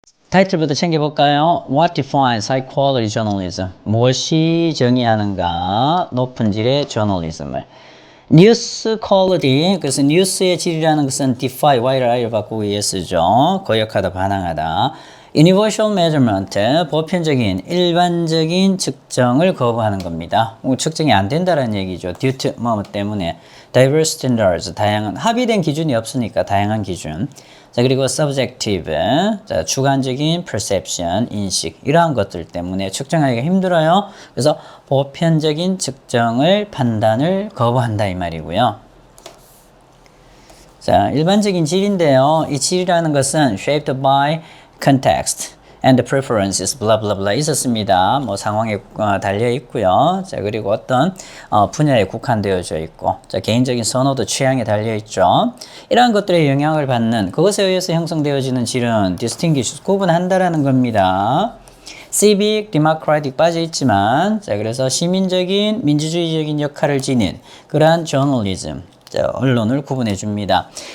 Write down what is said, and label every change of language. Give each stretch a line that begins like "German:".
Korean: 타이틀부터 챙겨볼까요?
English: What defines high quality journalism?
Korean: 무엇이 정의하는가? 높은 질의 저널리즘을. 뉴스 퀄리티, 그래서 뉴스의 질이라는 것은 defy, y를 i를 바꾸고 es죠. 거역하다, 반항하다.
English: Universal measurement,
Korean: 보편적인, 일반적인 측정을 거부하는 겁니다. 측정이 안 된다는 얘기죠.
English: due to
Korean: 뭐 때문에.
English: diverse standards,
Korean: 다양한, 합의된 기준이 없으니까 다양한 기준. 자, 그리고 subjective, 자, 주관적인 perception, 인식, 이러한 것들 때문에 측정하기가 힘들어요. 그래서 보편적인 측정을, 판단을 거부한다 이 말이고요. 자, 일반적인 질인데요. 이 질이라는 것은
English: shaped by context, and preferences blah blah blah
Korean: 있었습니다. 뭐 상황에 달려 있고요. 자, 그리고 어떤 분야에 국한되어져 있고, 자, 개인적인 선호도 취향에 달려 있죠. 이러한 것들의 영향을 받는 그것에 의해서 형성되어지는 질은 distinguish 구분한다라는 겁니다. civic, democratic 빠져 있지만, 자, 그래서 시민적인 민주주의적인 역할을 지닌 그러한 journalism, 자, 언론을 구분해 줍니다.